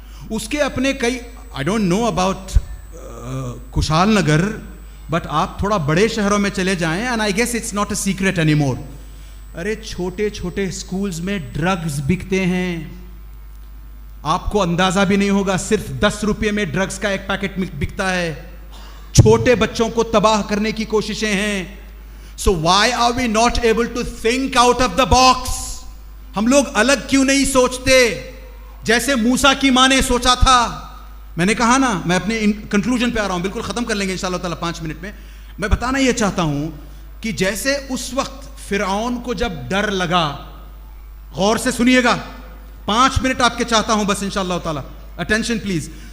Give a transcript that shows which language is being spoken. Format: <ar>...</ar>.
<ur>اس کے اپنے کئی,</ur> <en>I don't know about Kushalnagar, but</en> <ur>آپ تھوڑا بڑے شہروں میں چلے جائیں,</ur> <en>And I guess it's not a secret any more.</en> <ur>ارے چھوٹے چھوٹے اسکولز میں ڈرگز بکتے ہیں, آپ کو اندازہ بھی نہیں ہوگا, صرف 10 روپے میں ڈرگز کا ایک پیکٹ بکتا ہے. چھوٹے بچوں کو تباہ کرنے کی کوششیں ہیں.</ur> <en>So why are we not able to think out of the box.</en> <ur>ہم لوگ الگ کیوں نہیں سوچتے, جیسے موسیٰ کی ماں نے سوچا تھا. میں نے کہا نا, میں اپنے کنکلوژن پہ آ رہا ہوں, بالکل ختم کر لیں گے انشاءاللہ تعالیٰ 5 منٹ میں. میں بتانا یہ چاہتا ہوں کہ جیسے اس وقت فرعون کو جب ڈر لگا, غور سے سنیے گا, 5 منٹ آپ کے چاہتا ہوں بس انشاءاللہ تعالیٰ,</ur> <en>Attention please.</en>